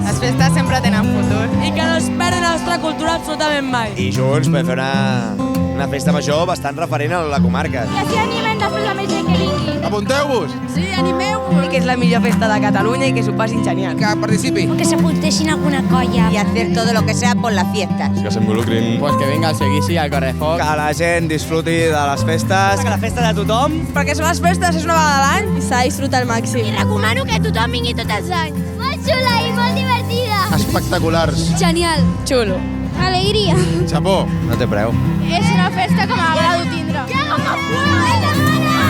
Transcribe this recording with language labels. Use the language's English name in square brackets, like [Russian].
[Catalan] Les festes sempre tenen futur. I que no es perden la nostra cultura absolutament mai. I junts podem fer una festa major bastant referent a la comarca. Que s'hi animen després la més gent que vingui. Apunteu-vos! Sí, animeu-vos! I que és la millor festa de Catalunya i que s'ho passin genial. Que participi! O que s'apuntessin a alguna colla. [Spanish] Y hacer todo lo que sea por la fiesta. [Catalan] Que s'involucrin. [Spanish] Pues que venga el seguici al Correfoc. [Catalan] Que la gent disfruti de les festes. Que la festa de tothom. Perquè són les festes, és una vegada a l'any i s'ha de disfrutar al màxim. I recomano que tothom vingui tots els anys. Molt xula i molt divertida. Espectaculars. Genial. Xulo. Alegria. Xapó. No té preu. És una festa que m'agrada tindre.